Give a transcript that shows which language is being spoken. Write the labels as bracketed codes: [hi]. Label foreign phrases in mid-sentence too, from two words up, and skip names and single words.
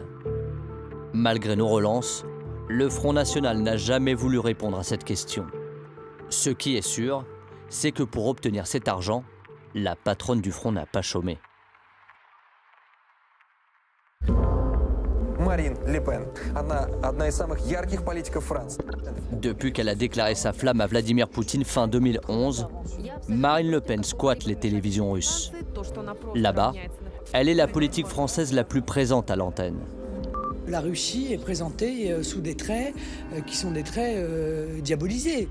[fr] Malgré nos relances, le Front National n'a jamais voulu répondre à cette question. Ce qui est sûr, c'est que pour obtenir cet argent, la patronne du Front n'a pas chômé. [ru] Marine Le Pen, одна из самых ярких политиков Франции. [fr] Depuis qu'elle a déclaré sa flamme à Vladimir Poutine fin 2011, Marine Le Pen squatte les télévisions russes. Là-bas, elle est la politique française la plus présente à l'antenne. La Russie est présentée sous des traits qui sont des traits diabolisés.